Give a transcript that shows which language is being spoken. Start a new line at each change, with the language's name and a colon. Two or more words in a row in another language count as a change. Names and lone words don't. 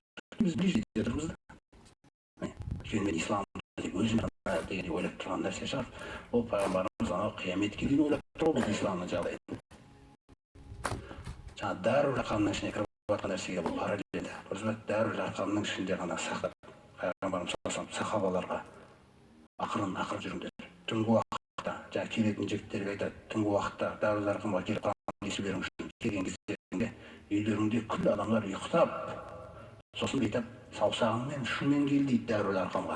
Kazakh: Біз ближнийде тұрмыз да. Өйткені мен исламды тек өзім дегендей ойлап тұрған нәрсе шығар. Ол пайғамбарымыз анау қияметке дейін ойлап тұр бұл исламның жағдайын. Жаңа Дарул Арқамның ішіне кіріп жатқан нәрсеге бұл параллель. Дарул Арқамның ішінде ғана сақтап пайғамбарымыз
Arabic: صلى الله عليه وسلم
Kazakh: сахабаларға ақырын жүріңдер. Түнгі уақытта жаңа келетін жігіттерге айтады, түнгі уақытта Дарул Арқамға келіп Құран естіп беріңіз үшін келген кездерінде үйлеріңде күллі адамдар ұйықтап, сосын айтып саусағыңмен ұшымен кел дейді Дарул Арқамға.